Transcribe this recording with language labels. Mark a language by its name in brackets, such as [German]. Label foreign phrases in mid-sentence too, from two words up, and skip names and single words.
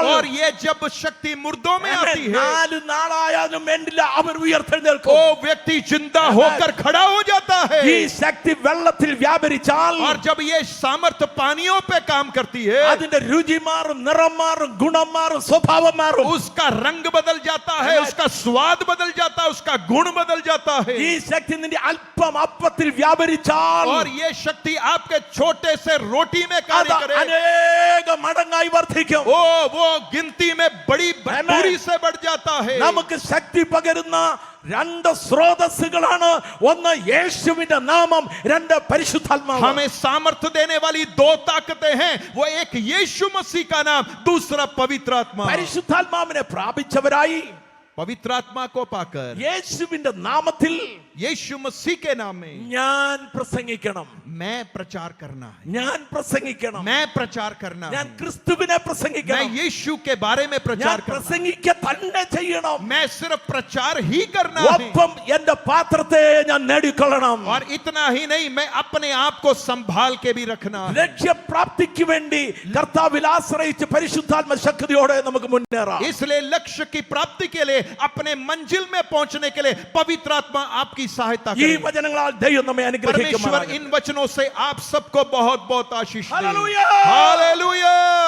[Hindi] और ये जब शक्ति मुर्दों में आती है [Malayalam] 4 നാളായാലും വേണ്ടില്ല അവൻ ഉയർത്തെഴുന്നേൽക്കും. [Hindi] वो व्यक्ति जिंदा होकर खड़ा हो जाता है। [Malayalam] ഈ ശക്തി വെള്ളത്തിൽ വ്യാപരിച്ചാൽ [Hindi] और जब ये सामर्थ पानियों पे काम करती है [Malayalam] അതിന്റെ രുചി മാറും, നിറം മാറും, ഗുണം മാറും, സ്വഭാവം മാറും. [Hindi] उसका रंग बदल जाता है, उसका स्वाद बदल जाता है, उसका गुण बदल जाता है। [Malayalam] ഈ ശക്തി നിന്റെ അല്പം അപ്പത്തിൽ വ്യാപരിച്ചാൽ [Hindi] और ये शक्ति आपके छोटे से रोटी में कार्य [Malayalam] അത് [Hindi] करे, [Malayalam] അനേക മടങ്ങായി വർദ്ധിക്കും. [Hindi] वो गिनती में बड़ी भरपूरी से बढ़ जाता है। [Malayalam] നമുക്ക് ശക്തി പകരുന്ന 2 സ്രോതസ്സുകളാണ്. ഒന്ന് യേശുവിന്റെ നാമം, 2 പരിശുദ്ധാത്മാവ്. [Hindi] हमें सामर्थ्य देने वाली 2 ताकतें हैं, वो एक यीशु मसीह का नाम, दूसरा पवित्र आत्मा। [Malayalam] പരിശുദ്ധാത്മാവിനെ പ്രാപിച്ചവരായി [Hindi] पवित्र आत्मा को पाकर [Malayalam] യേശുവിന്റെ നാമത്തിൽ [Hindi] यीशु मसीह के नाम में [Malayalam] ഞാൻ പ്രസംഗിക്കണം, [Hindi] मैं प्रचार करना है, [Malayalam] ഞാൻ പ്രസംഗിക്കണം, [Hindi] मैं प्रचार करना [Malayalam] ഞാൻ [Hindi] है, [Malayalam] ക്രിസ്തുവിനെ [Hindi] मैं [Malayalam] പ്രസംഗിക്കണം, [Hindi] यीशु के बारे में [Malayalam] ഞാൻ [Hindi] प्रचार करना, [Malayalam] പ്രസംഗിക്കുക തന്നെ ചെയ്യണം. [Hindi] मैं सिर्फ प्रचार ही करना है। [Malayalam] ഒപ്പം എന്റെ പാത്രത്തെ ഞാൻ നേടിക്കൊള്ളണം. [Hindi] और इतना ही नहीं, मैं अपने आप को संभाल के भी रखना है। [Malayalam] ലക്ഷ്യപ്രാപ്തിക്ക് വേണ്ടി കർത്താവിൽ ആശ്രയിച്ച് പരിശുദ്ധാത്മ ശക്തിയോടെ നമുക്ക് മുന്നേറാം. [Hindi] इसलिए लक्ष्य की प्राप्ति के लिए, अपने मंजिल में पहुंचने के लिए पवित्र आत्मा आपकी सहायता [Malayalam] ഈ [Hindi] करे। [Malayalam] വചനങ്ങളാൽ ദൈവം നമ്മെ [Hindi] परमेश्वर [Malayalam] അനുഗ്രഹിക്കുമാറാകട്ടെ. [Hindi] इन वचनों से आप सबको बहुत बहुत आशीष दे। हालेलुया! हालेलुया!